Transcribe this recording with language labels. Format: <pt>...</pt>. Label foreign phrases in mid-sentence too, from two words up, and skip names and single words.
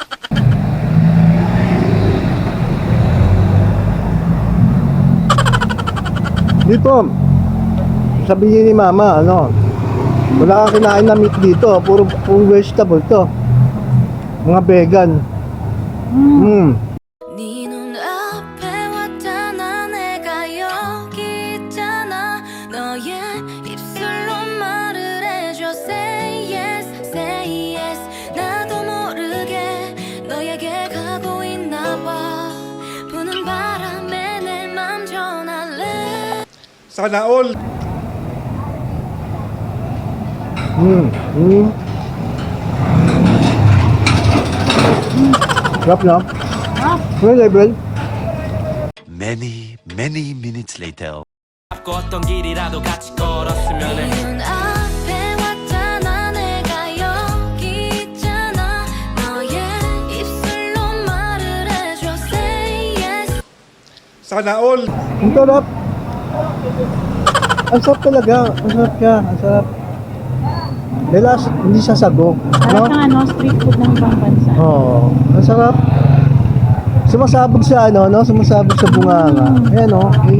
<tl>Dito, sabihin ni mama, ano, wala kang kinain na meat dito, puro vegetable to. Mga vegan.</tl> <ko>네 눈앞에 왔잖아 내가 여기 있잖아 너의 입술로 말을 해줘</ko> <en>Say yes, say yes</en> <ko>나도 모르게 너에게 가고 있나 봐 부는 바람에 내 맘 전할래</ko> <tl>Sana all. Sarap na. Ano level?</tl> <en>Many, many minutes later.</en> <ko>어떤 길이라도 같이 걸었으면 해. 눈앞에 왔잖아 내가 여기 있잖아 너의 입술로 말을 해줘</ko> <en>Say yes</en> <tl>Sana all. Ang sarap. Ang sarap talaga. Ang sarap siya. Ang sarap. Lelas, hindi siya sago. Parang No? siyang street food ng ibang bansa. Oo. Ang sarap. Sumasabog sa ano, no? Sumasabog sa bunganga. Ayan, no? Yun yung</tl>